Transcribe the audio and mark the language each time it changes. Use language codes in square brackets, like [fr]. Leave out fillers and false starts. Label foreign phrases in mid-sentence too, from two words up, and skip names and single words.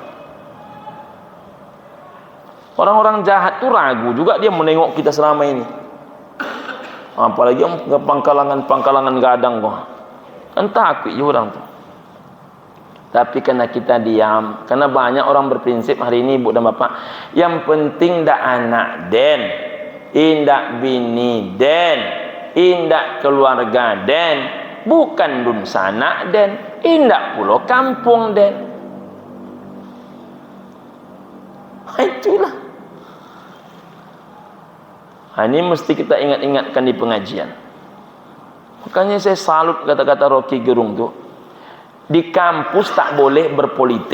[id] Orang-orang jahat itu ragu juga dia menengok kita selama ini. [min] Apalagi yang pangkalangan gadang kok. [id] Kan takut je orang tu. Tapi karena kita diam, karena banyak orang berprinsip hari ini ibu dan bapak, yang penting [min] dak anak den, indak bini den, indak keluarga den, bukan dun sana den, indak pulau kampung den. [id] Itulah. Ini mesti kita ingat-ingatkan di pengajian. Makanya saya salut kata-kata Rocky Gerung tu. Di kampus tak boleh berpolitik.